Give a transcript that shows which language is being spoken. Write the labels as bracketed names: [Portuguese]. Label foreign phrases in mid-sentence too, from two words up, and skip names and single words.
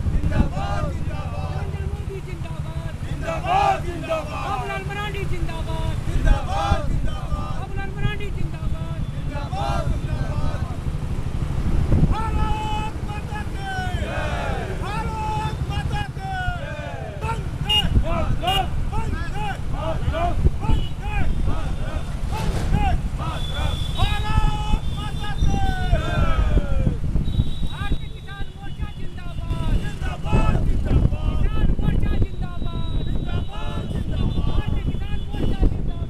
[Hindi] जिंदाबाद जिंदाबाद नरेंद्र मोदी जिंदाबाद जिंदाबाद जिंदाबाद बाबूलाल मरांडी जिंदाबाद जिंदाबाद जिंदाबाद बाबूलाल मरांडी जिंदाबाद जिंदाबाद जिंदाबाद भारत माता की भारत माता की वंदे मातरम वंदे मातरम वंदे मातरम वंदे मातरम भारत माता की भारतीय किसान मोर्चा जिंदाबाद जिंदाबाद जिंदाबाद किसान मोर्चा जिंदाबाद जिंदाबाद जिंदाबाद भारतीय किसान मोर्चा जिंदाबाद